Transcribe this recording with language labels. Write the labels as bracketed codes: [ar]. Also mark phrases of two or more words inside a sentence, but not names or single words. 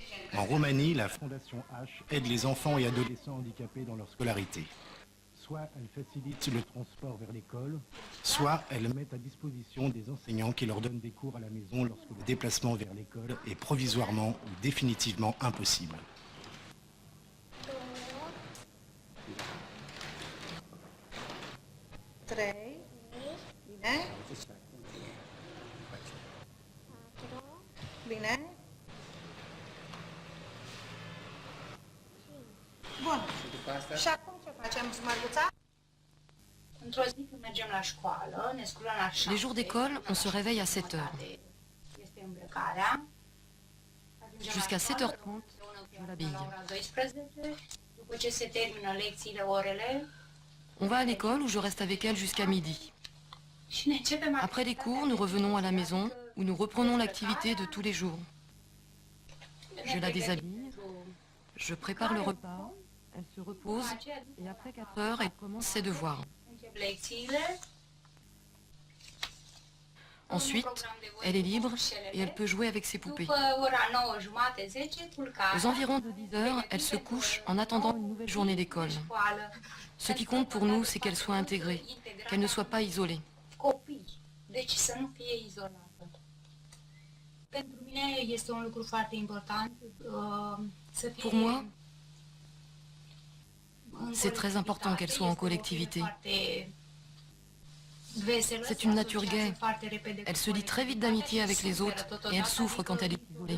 [fr] En Roumanie, la Fondation H aide les enfants et adolescents handicapés dans leur scolarité. Soit elle facilite le transport vers l'école, soit elle met à disposition des enseignants qui leur donnent des cours à la maison lorsque le déplacement vers l'école est provisoirement ou définitivement impossible. [ro] Bine? Bun. Și acum ce facem, Mărguța? Într-o zi când mergem la școală, ne sculăm la 7. [fr] Les jours d'école, on se réveille à 7 heures. [ro] Este îmbrăcarea. [fr] Jusqu'à 7h30, je l'habille. [ro] La ora 12, după ce se termină lecțiile, orele, [fr] On va à l'école où je reste avec elle jusqu'à midi. [ro] și ne începem [fr] Après les cours, nous revenons à la maison où nous reprenons l'activité de tous les jours. Je la déshabille, je prépare le repas, elle se repose et après 4 heures, elle commence ses devoirs. [ro] încep lecțiile. [fr] Ensuite, elle est libre et elle peut jouer avec ses poupées. [ro] După ora 9:30, 10, culcare. [fr] Aux environs de 10 heures, elle se couche en attendant une nouvelle journée d'école. Ce qui compte pour nous, c'est qu'elle soit intégrée, qu'elle ne soit pas isolée. [ro] Copii, deci să nu fie izolată. Pentru mine este un lucru foarte important să fie. [fr] Pour moi, c'est très important qu'elle soit en collectivité. C'est une nature gaie. Elle se lie très vite d'amitié avec les autres et elle souffre quand elle est isolée.